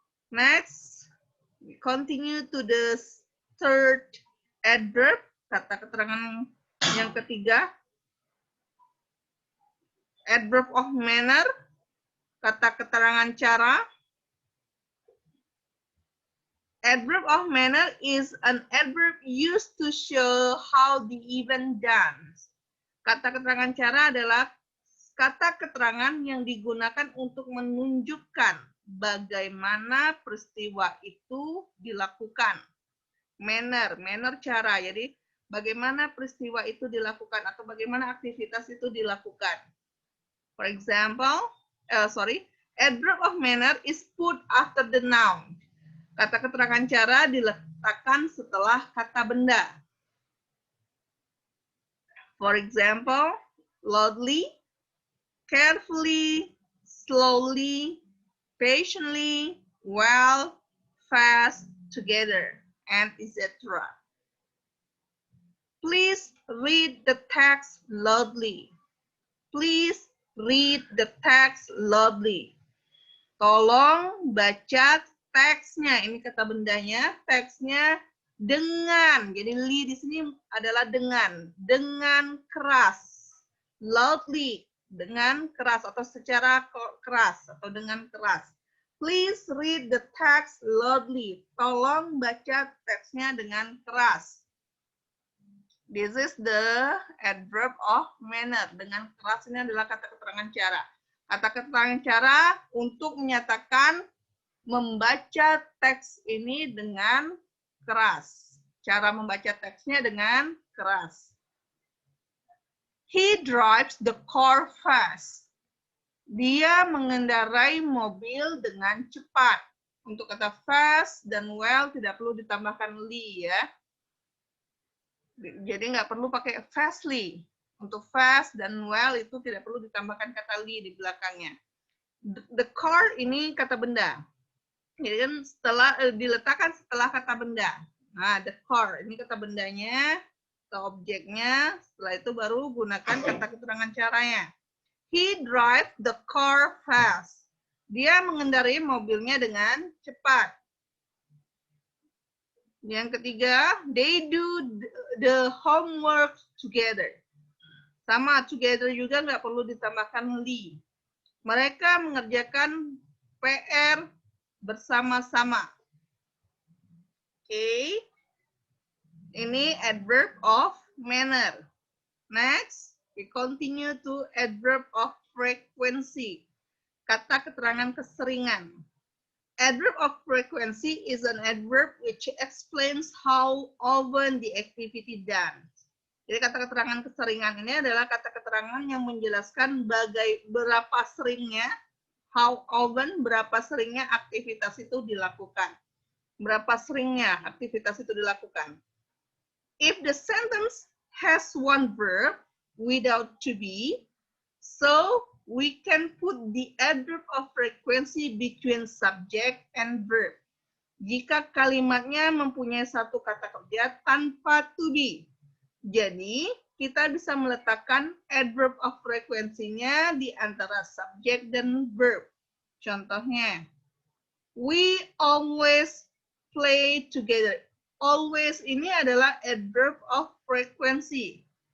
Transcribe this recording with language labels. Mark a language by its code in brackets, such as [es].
[en] Next, we continue to the third adverb, [id] kata keterangan yang ketiga. [en] Adverb of manner, [id] kata keterangan cara. [en] Adverb of manner is an adverb used to show how the event done. [id] Kata keterangan cara adalah kata keterangan yang digunakan untuk menunjukkan bagaimana peristiwa itu dilakukan. Manner cara. Jadi bagaimana peristiwa itu dilakukan atau bagaimana aktivitas itu dilakukan. [en] For example, adverb of manner is put after the noun. [id] Kata keterangan cara diletakkan setelah kata benda. [en] For example, loudly, carefully, slowly, patiently, well, fast, together, and etc. Please read the text loudly. Please read the text loudly. [id] Tolong baca teksnya. Ini kata bendanya, teksnya dengan. Jadi li di sini adalah dengan keras. Loudly, dengan keras atau secara keras atau dengan keras. [en] Please read the text loudly. [id] Tolong baca teksnya dengan keras. [en] This is the adverb of manner. [id] Dengan keras ini adalah kata keterangan cara. Kata keterangan cara untuk menyatakan membaca teks ini dengan keras. Cara membaca teksnya dengan keras. [en] He drives the car fast. [id] Dia mengendarai mobil dengan cepat. Untuk kata fast dan well tidak perlu ditambahkan li ya. Jadi nggak perlu pakai fastly. Untuk fast dan well itu tidak perlu ditambahkan kata li di belakangnya. [en] The car [id] ini kata benda. Jadi kan diletakkan setelah kata benda. Nah, the car ini kata bendanya atau objeknya. Setelah itu baru gunakan kata keterangan caranya. [en] He drives the car fast. [id] Dia mengendarai mobilnya dengan cepat. Yang ketiga, [en] they do the homework together. [id] Sama, together juga nggak perlu ditambahkan li. Mereka mengerjakan PR bersama-sama. Oke. [en] Ini adverb of manner. Next, we continue to adverb of frequency. [id] Kata keterangan keseringan. [en] Adverb of frequency is an adverb which explains how often the activity done. [id] Jadi kata keterangan keseringan ini adalah kata keterangan yang menjelaskan berapa seringnya, [en] how often, [id] berapa seringnya aktivitas itu dilakukan. Berapa seringnya aktivitas itu dilakukan. [en] If the sentence has one verb without to be, so we can put the adverb of frequency between subject and verb. [id] Jika kalimatnya mempunyai satu kata kerja tanpa to be. Jadi, kita bisa meletakkan adverb of frequency-nya di antara subjek dan verb. [en] Contohnya, we always play together. [id] Always ini adalah adverb of frequency.